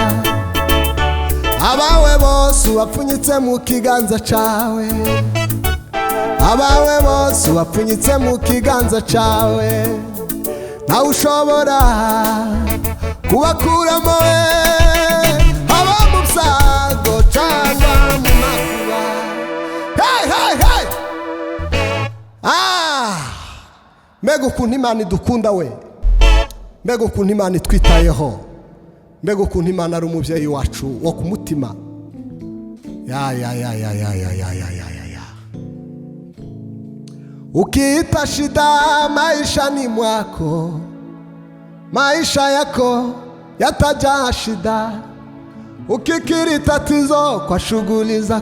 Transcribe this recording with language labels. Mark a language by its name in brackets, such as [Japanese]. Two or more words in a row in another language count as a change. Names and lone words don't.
[Rundi] abawe bose bapfunyitse mu kiganza cawe abawe bose bapfunyitse mu kiganza cawe ntawe ushobora kubakuramo haba mu byago cyangwa mu makuba hey mbega ukuntu Imana idukunda we mbega ukuntu Imana itwitayeho mbega ukuntu Imana ari umubyeyi wacu wo ku mutima [Swahili] ya ukiita shida maishani mwako maisha yako yatajaa shida ukikiri tatizo kwa shughuli